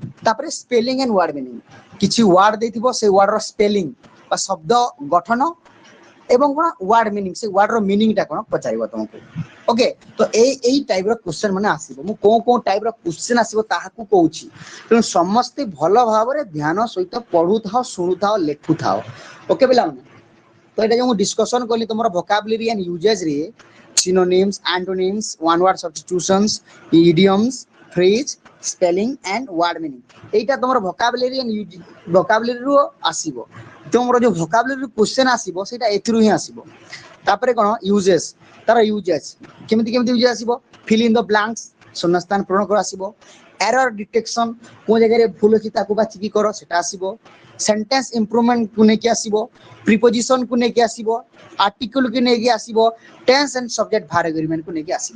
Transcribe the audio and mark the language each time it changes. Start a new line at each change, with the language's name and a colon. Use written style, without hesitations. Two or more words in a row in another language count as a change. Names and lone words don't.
Odia: ତାପରେ
English: spelling and word meaning,
Odia: କିଛି ୱାର୍ଡ ଦେଇଥିବ, ସେ ୱାର୍ଡ ର ସ୍ପେଲିଂ ବା ଶବ୍ଦ ଗଠନ, ଏବଂ କଣ
English: word meaning,
Odia: ସେ ୱାର୍ଡ ର ମିନିଂ ଟା କଣ ପଚାରିବ ତମକୁ। ଓକେ, ତ ଏଇ ଟାଇପ ର କ୍ୱେଶ୍ଚନ ମାନେ ଆସିବ। ମୁଁ କୋଉ ଟାଇପ ର କ୍ୱେଶ୍ଚନ ଆସିବ ତାହାକୁ କହୁଛି। ତେଣୁ ସମସ୍ତେ ଭଲ ଭାବରେ ଧ୍ୟାନ ସହିତ ପଢୁଥାଅ, ଶୁଣୁଥାଅ, ଲେଖୁଥାଅ। ଓକେ ପିଲାମାନେ, ତ ଏଇଟା ଯୋଉ ମୁଁ ଡିସ୍କସନ କଲି ତମର
English: vocabulary and usages
Odia: ରେ,
English: synonyms, antonyms, one word substitutions, idioms, phrase, spelling and word meaning,
Odia: ଏଇଟା ତମର
English: vocabulary and vocabulary
Odia: ରୁ ଆସିବ। তোমার ଯୋଉ ଭୋକାବୁଲାରୀ କ୍ୱେଶ୍ଚନ ଆସିବ ସେଇଟା ଏଥିରୁ ହିଁ ଆସିବ। ତାପରେ କଣ? ୟୁଜେସ, ତାର ୟୁଜେସ କେମିତି କେମିତି ୟୁଜେସ ଆସିବ?
English: fill in the blanks,
Odia: ଶୂନ୍ୟସ୍ଥାନ ପୂରଣ କର ଆସିବ।
English: error detection,
Odia: କୋଉ ଜାଗାରେ ଭୁଲ ଅଛି ତାକୁ ବାଛିକି କର, ସେଟା ଆସିବ।
English: sentence improvement
Odia: କୁ ନେଇକି ଆସିବ, ପ୍ରିପୋଜିସନ କୁ ନେଇକି ଆସିବ, ଆର୍ଟିକଲ କୁ ନେଇକି ଆସିବ,
English: tense and subject verb agreement
Odia: କୁ ନେଇକି ଆସିବ।